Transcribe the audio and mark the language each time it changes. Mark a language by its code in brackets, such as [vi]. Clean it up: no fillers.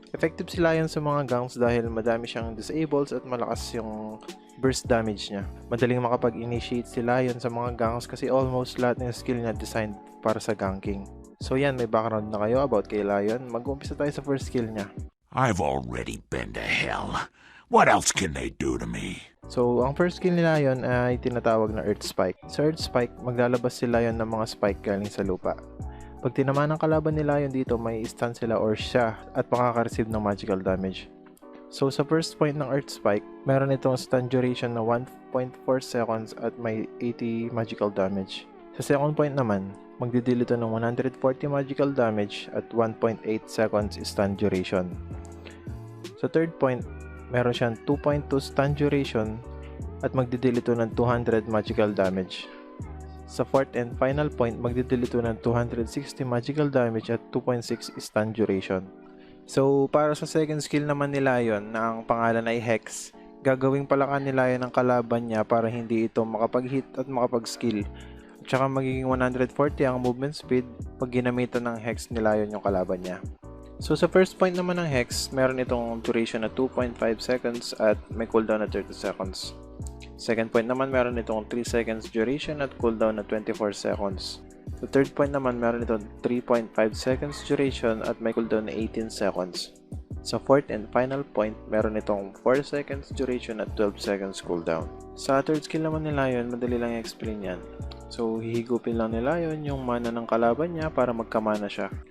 [tl] Effective si Lion sa mga ganks dahil madami siyang disables at malakas yung burst damage niya. Madaling makapag-initiate si Lion sa mga ganks kasi almost lahat ng skill niya designed para sa ganking. So yan, may background na kayo about kay Lion. Mag-uumpisa tayo sa first skill niya. [en] I've already been to hell. What else can they do to me? [tl] So, ang first skill ni Lion ay tinatawag na Earth Spike. Sa Earth Spike, maglalabas si Lion ng mga spike galing sa lupa. Pag tinamaan ng kalaban ni Lion dito, may stun sila or siya at makaka-receive ng magical damage. So, sa first point ng Earth Spike, meron itong stun duration na 1.4 seconds at may 80 magical damage. Sa second point naman, magdidil ito ng 140 magical damage at 1.8 seconds stun duration. Sa third point, meron siyang 2.2 stun duration at magdidil ito ng 200 magical damage. Sa fourth and final point, magdidil ito ng 260 magical damage at 2.6 stun duration. So, para sa second skill naman ni Lion na ang pangalan ay Hex, gagawing palakan ni Lion ang kalaban niya para hindi ito makapag-hit at makapag-skill. Tsaka magiging 140 ang movement speed pag ginamitan ng Hex ni Lion yung kalaban niya. So sa first point naman ng Hex, meron itong duration na 2.5 seconds at may cooldown na 30 seconds. Second point naman, meron itong 3 seconds duration at cooldown na 24 seconds. Sa third point naman, meron itong 3.5 seconds duration at may cooldown na 18 seconds. Sa fourth and final point, meron itong 4 seconds duration at 12 seconds cooldown. Sa third skill naman ni Lion, madali lang i-explain yan. So, hihigupin lang ni Lion yung mana ng kalaban niya para magkamana siya.